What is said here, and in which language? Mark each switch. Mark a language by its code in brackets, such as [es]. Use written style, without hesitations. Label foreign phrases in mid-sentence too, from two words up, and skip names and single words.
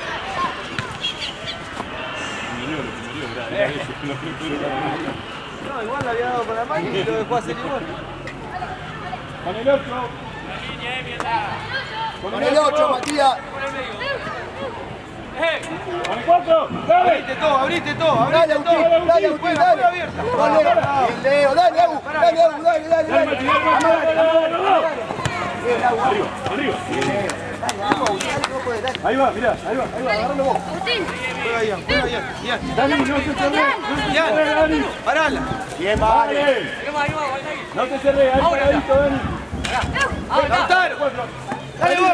[es] No, igual la había dado con la mano y lo dejó hacer igual. Con el 8. Con el 8, Matías. Con el 4. Dale. Abrite todo. Dale, Agustín, dale. Juega abierta. Dale, bien, Leo, dale, Agu. Dale, Agu, dale. Dale, Mati, dale. Bien, Agu. Arriba. Dale. Ahí va, mirá. Agarralo vos. Agustín. Juega Ian. Dani, no te cerré. Dani. Parala. Bien, vale. Dale. No te cerré. Ahí paradito, Dani. Lautaro. Dale, bomba.